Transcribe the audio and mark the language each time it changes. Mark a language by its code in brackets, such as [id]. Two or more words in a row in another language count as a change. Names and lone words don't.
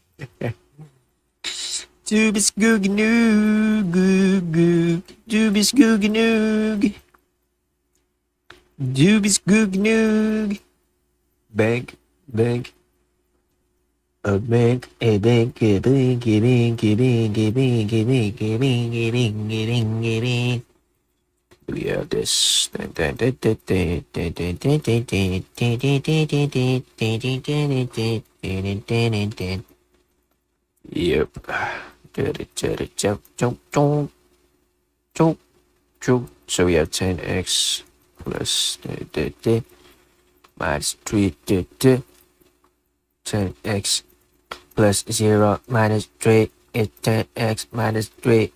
[en] Stupid Scoogie Noog. Stupid Scoogie Noog. Stupid Scoogie Noog. Bank. A bank, a bank, a bank, a bank, a bank, a bank, a bank, a bank, a bank, a bank, a bank. We have this. Yep. So we have 10x plus minus 3 10x plus 0 minus 3 is 10x minus 3.